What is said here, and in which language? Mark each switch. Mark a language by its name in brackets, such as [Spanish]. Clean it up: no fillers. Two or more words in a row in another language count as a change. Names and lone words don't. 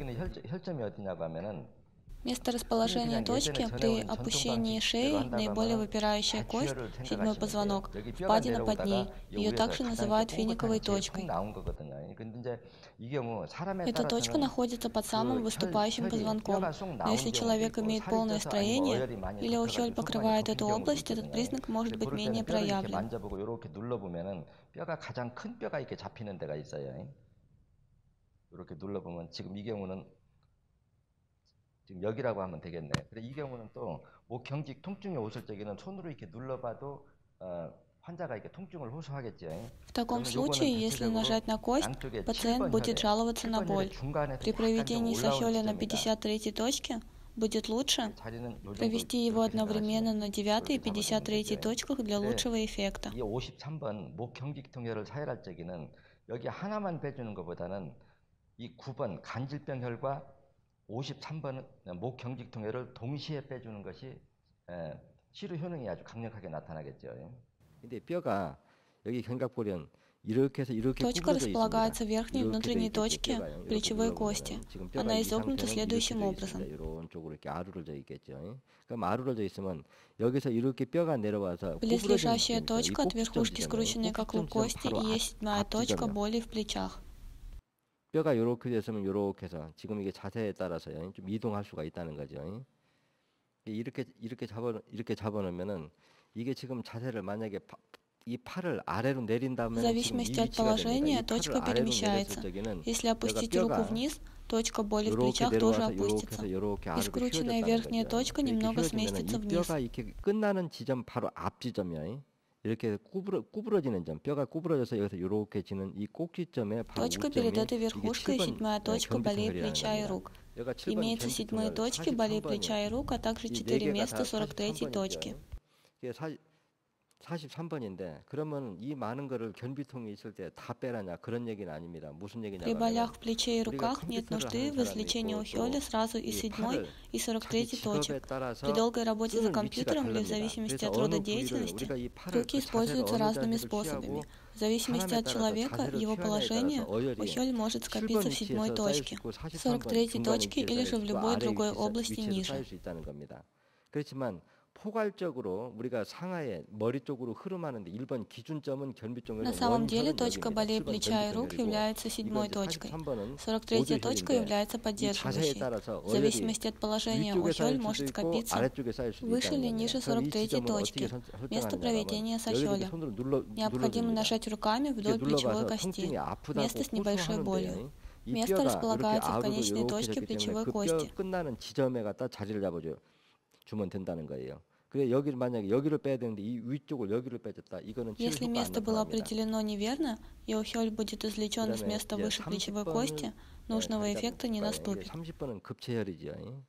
[Russian] Место расположения точки при опущении шеи, наиболее выпирающая кость, седьмой позвонок, впадина под ней. Ее также называют финиковой точкой. Эта точка находится под самым выступающим позвонком, но если человек имеет полное строение или ухёль покрывает эту область, этот признак может быть менее проявлен. [Korean] 지금 여기라고 하면 되겠네. 그래 이 경우는 또 목 경직 통증이 오실 적에는 손으로 이렇게 눌러봐도 환자가 이렇게 통증을 호소하겠죠. [Russian] В таком случае, если нажать на кость, пациент будет жаловаться на боль. При проведении сахёля на 53-й точке будет лучше провести его одновременно на 9-й и 53-й точках для лучшего эффекта. [Korean] 이 53번 목 경직 통혈을 사혈할 적에는 여기 하나만 빼주는 것보다는 이 9번 간질병혈과 53번은 목 경직 통혈을 동시에 빼주는 것이 치료 효능이 아주 강력하게 나타나겠죠. 근데 뼈가 여기 견갑골은 이렇게 해서 이렇게 [Russian] Точка располагается в верхней и внутренней точке плечевой кости. Она изогнута следующим образом. [Korean] 이런 쪽으로 이렇게 아루러져 있겠죠. 그럼 아루러져 있으면 여기서 이렇게 뼈가 내려와서 [Russian] Близлежащая точка от верхушки скрученной как лук кости и есть седьмая точка боли в плечах. [Korean] 뼈가 이렇게 됐으면 이렇게 해서 지금 이게 자세에 따라서요 좀 이동할 수가 있다는 거죠. 이렇게 잡아놓으면은 이게 지금 자세를 만약에 이 팔을 아래로 내린다면 [Russian] В зависимости от положения точка перемещается. Если опустить руку вниз, точка боли в плечах тоже опустится. И скрученная верхняя точка немного сместится вниз. [Korean] 뼈가 이렇게 끝나는 지점 바로 앞 지점이에요. 이렇게 구부러지는 점, 뼈가 구부러져서 여기서 이렇게 지는 이 꼭지점에 바로 [Russian] Точка перед этой верхушкой, седьмая точка болей плеча и рук. Имеется седьмые точки болей плеча и рук, а также 4 места 43-й точки. [Korean] 43번인데 그러면 이 많은 거를 변비통이 있을 때 다 빼라냐 그런 얘기는 아닙니다. 무슨 얘기냐면 [Russian] При болях в плече и руках нет нужды в излечении ухёля сразу из 7 и 43 точек. При долгой работе за компьютером или в зависимости от рода деятельности руки используются разными способами. В зависимости от человека и его положения ухёль может скопиться в 7 точке, 43 точке или же в любой другой области ниже. [Korean] 포괄적으로 우리가 상하에 머리 쪽으로 흐름하는데 1번 기준점은 견비종의 [Russian] На самом деле точка болей плеча и рук является 7 точкой. 43-я точка является поддерживающей. В зависимости от положения ухёль может скопиться выше или ниже 43-й точки. Место проведения сахёля. Необходимо нажать руками вдоль плечевой кости. Место с небольшой болью. Место располагается в конечной точке плечевой кости. [Korean] 끝나는 지점에 갖다 자리를 주면 된다는 거예요. 그래 여기를 만약에 여기를 빼야 되는데 이 위쪽을 여기를 빼줬다. 이거는 [Russian] Если место было определено неверно, и ухёль будет извлечен из места выше плечевой кости, нужного эффекта не наступит. [Korean] 30번은 급체혈이죠.